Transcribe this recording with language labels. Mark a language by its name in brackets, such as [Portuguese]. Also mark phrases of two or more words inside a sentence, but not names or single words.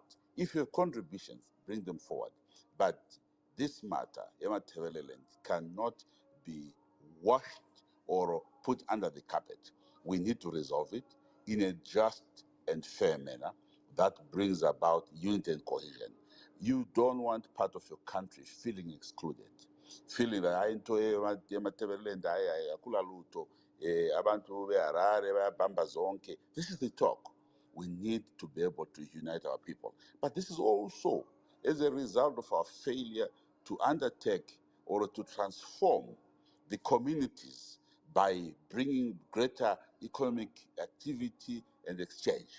[English] If you have contributions, bring them forward. But this matter, Ematabeleland, cannot be washed or put under the carpet. We need to resolve it in a just and fair manner that brings about unity and cohesion. You don't want part of your country feeling excluded, feeling that I into Ematabeleland, I [North Ndebele] akula luto, abantu beharare bayabhamba zonke. [English] This is the talk. We need to be able to unite our people. But this is also as a result of our failure to undertake or to transform the communities by bringing greater economic activity and exchange.